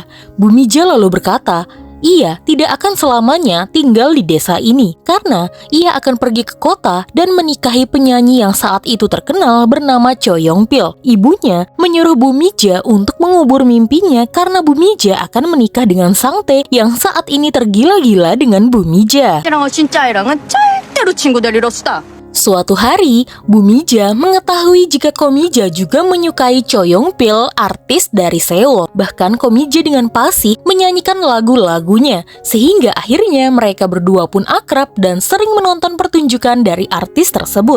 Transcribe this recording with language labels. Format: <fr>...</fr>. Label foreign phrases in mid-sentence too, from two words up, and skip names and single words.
<id>Bu Mija lalu berkata, ia tidak akan selamanya tinggal di desa ini karena ia akan pergi ke kota dan menikahi penyanyi yang saat itu terkenal bernama Cho Yongpil. Ibunya menyuruh Bu Mija untuk mengubur mimpinya karena Bu Mija akan menikah dengan Sangtae yang saat ini tergila-gila dengan Bu Mija.</id> <ko>애랑은 진짜 애랑은 절대로 친구 될 일 없다.</ko> <id>Suatu hari, Bu Mija mengetahui jika Komija juga menyukai Cho Yongpil, artis dari Seoul. Bahkan Komija dengan fasih menyanyikan lagu-lagunya, sehingga akhirnya mereka berdua pun akrab dan sering menonton pertunjukan dari artis tersebut.</id>